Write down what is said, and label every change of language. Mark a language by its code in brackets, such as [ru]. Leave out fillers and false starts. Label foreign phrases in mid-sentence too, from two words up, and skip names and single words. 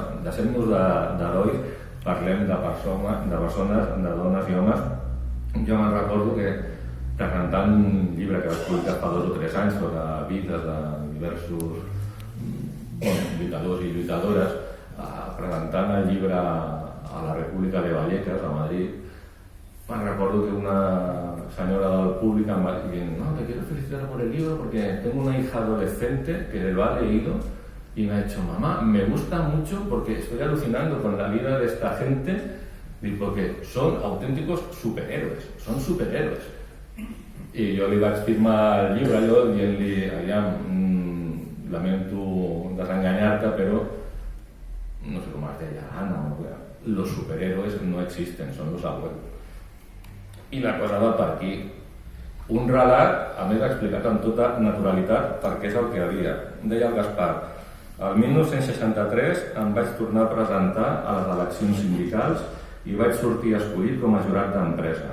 [ca] Deixem-nos d'herois, parlem de persones, de dones i homes. Jo me'n recordo que presentant un llibre que vaig publicar fa 2 o 3 anys sobre vides de diversos lluitadors i lluitadores, presentant el llibre a la República de Vallecas, a Madrid, [es] me recuerdo que una señora del público me dijo, no, te quiero felicitar por el libro porque tengo una hija adolescente que lo ha leído y me ha dicho, mamá, me gusta mucho porque estoy alucinando con la vida de esta gente porque son auténticos superhéroes, son superhéroes. [ca] I jo li vaig firmar el llibre allò dient-li, lamento desenganyar-te, però no sé com es deia, [es] Ana, los superhéroes no existen, son los abuelos. [ca] I la cosa va per aquí. Un relat, a més explicat amb tota naturalitat perquè és el que havia. Deia el Gaspar, el 1963 em vaig tornar a presentar a les eleccions sindicals i vaig sortir escollit com a jurat d'empresa.